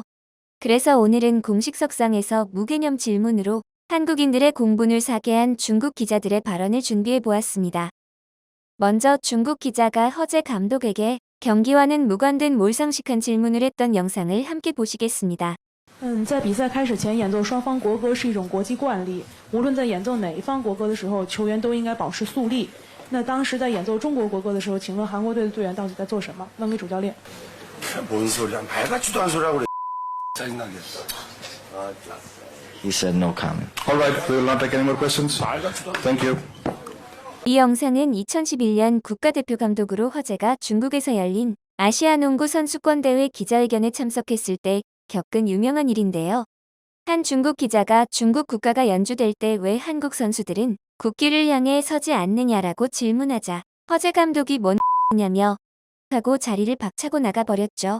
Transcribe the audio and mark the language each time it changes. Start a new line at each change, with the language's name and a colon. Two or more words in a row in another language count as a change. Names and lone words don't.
Korean: 그래서 오늘은 공식 석상에서 무개념 질문으로 한국인들의 공분을 사게 한 중국 기자들의 발언을 준비해 보았습니다. 먼저 중국 기자가 허재 감독에게 경기와는 무관된 몰상식한 질문을 했던 영상을 함께 보시겠습니다.
Chinese: 在比赛开始前演奏双方国歌是一种国际惯例，无论在演奏哪一方国歌的时候，球员都应该保持肃立。那当时在演奏中国国歌的时候，请问韩国队的队员到底在做什么？问给主教练。
Korean: 뭔 소리야? 말같지도 않은 소리하고 그래. 짜증나게.
English: He said no comment. All right. We will not take any more questions. Thank you.
Korean: 이 영상은 2011년 국가대표 감독으로 허재가 중국에서 열린 아시아 농구 선수권 대회 기자회견에 참석했을 때 겪은 유명한 일인데요. 한 중국 기자가 중국 국가가 연주될 때 왜 한국 선수들은 국기를 향해 서지 않느냐라고 질문하자 허재 감독이 뭔 냐며 하고 자리를 박차고 나가버렸죠.